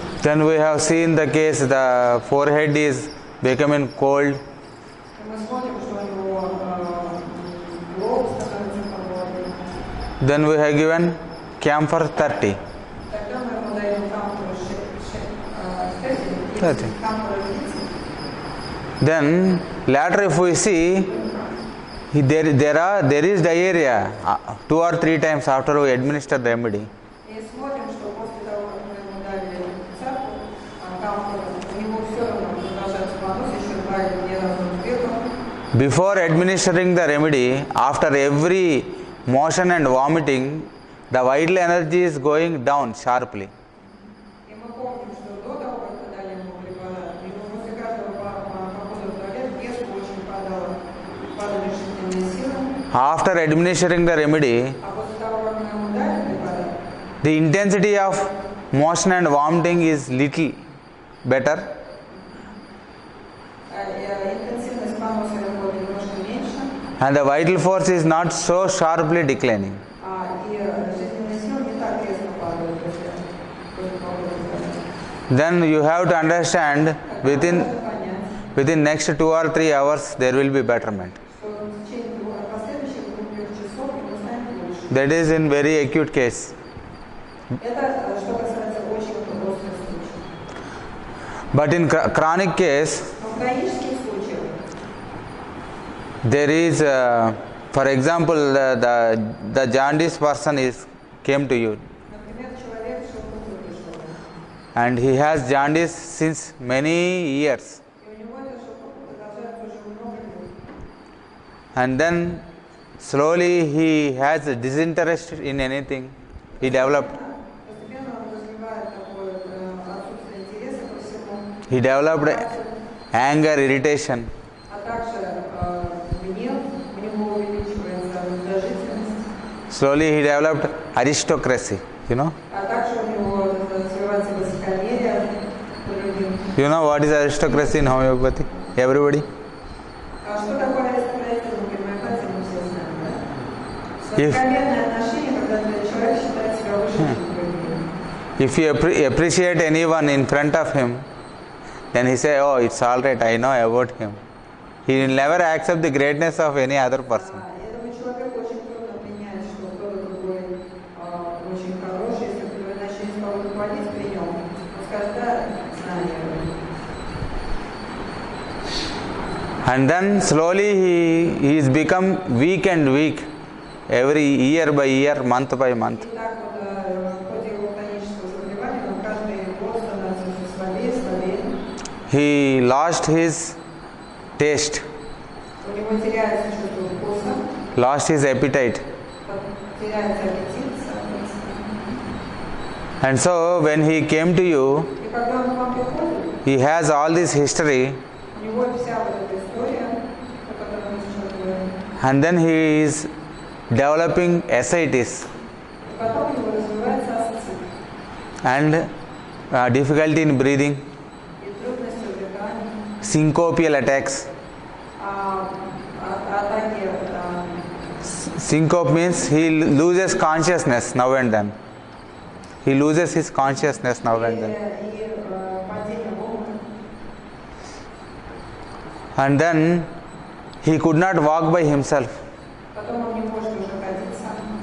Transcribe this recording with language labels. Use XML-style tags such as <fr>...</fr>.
<en>Then we have seen the case the forehead is becoming cold.</en> <ru>И мы смотрим, что у него лоб становится холодным.</ru> <en>Then we have given camphor 30.</en> <ru>Тогда мы ему даем камфору 30. камфору 30.</ru> <en>Then later if we see there is diarrhea 2 or 3 times after we administer the remedy.</en> <ru>И смотрим, что после того, как мы ему дали цапку, камфору, у него все равно продолжается понос еще 2 или 3 раза сверху.</ru> <en>Before administering the remedy, after every motion and vomiting, the vital energy is going down sharply.</en> <ru>И мы помним, что до того, как мы дали ему препарат, ему после каждого похода в туалет вес очень падали жизненные силы.</ru> <en>After administering the remedy,</en> <ru>А после того, как мы ему дали препарат,</ru> <en>the intensity of motion and vomiting is little better,</en> <ru>интенсивность поноса и рвоты немножко меньше,</ru> <en>and the vital force is not so sharply declining.</en> <ru>и жизненные силы не так резко падают после похода в туалет.</ru> <en>Then you have to understand within next 2 or 3 hours there will be betterment.</en> <ru>Что в течение последующих 2 часов ему станет лучше.</ru> <en>That is in very acute case.</en> <ru>Это что касается очень острых случаев.</ru> <en>But in chronic case,</en> <ru>Но в хронических случаях</ru> <en>there is, for example, the jaundice person came to you,</en> <ru>например, человек шелковый пришел,</ru> <en>and he has jaundice since many years,</en> <ru>и у него это шелковый продолжается уже много лет.</ru> <en>and then slowly he has a disinterest in anything. He developed.</en> <ru>Постепенно он развивает такое отсутствие интереса ко всему,</ru> <en>He developed anger, irritation.</en> <ru>а также гнев, у него увеличивается раздражительность,</ru> <en>Slowly he developed aristocracy. You know.</en> <ru>а также у него развивается высокомерие по другим.</ru> <en>You know what is aristocracy in homeopathy? Everybody.</en> <ru>А что такое аристократия? Ну, гомеопатия мы все знаем, да?</ru> <en>If-</en> <ru>Высокомерное отношение, когда человек считает себя выше, чем другие.</ru> <en>If you appreciate anyone in front of him, then he say, "Oh, it's all right. I know about him." He will never accept the greatness of any other person.</en> <ru>Этому человеку очень трудно принять, что кто-то другой очень хороший, если кто-то начнет кого-то хвалить при нем, он скажет, да, знаю я его.</ru> <en>And then slowly he is become weak and weak, every year by year, month by month.</en> <ru>И так вот в ходе его хронического заболевания он каждый год становится все слабее и слабее.</ru> <en>He lost his taste,</en> <ru>У него теряется чувство вкуса,</ru> <en>lost his appetite.</en> <ru>теряется аппетит, соответственно.</ru> <en>And so when he came to you,</en> <ru>И когда он к вам приходит,</ru> <en>he has all this history,</en> <ru>у него вся вот эта история, о которой мы сейчас говорим.</ru> <en>and then he is developing ascites.</en> <ru>И потом у него развивается астцит.</ru> <en>and difficulty in breathing,</en> <ru>И трудности в дыхании,</ru> <en>syncopial attacks.</en> <ru>атаки,</ru> <en>Syncope means he loses consciousness now and then. He loses his consciousness now and then.</en> <ru>и падение в обморок.</ru> <en>And then he could not walk by himself.</en> <ru>Потом он не может уже ходить сам.</ru>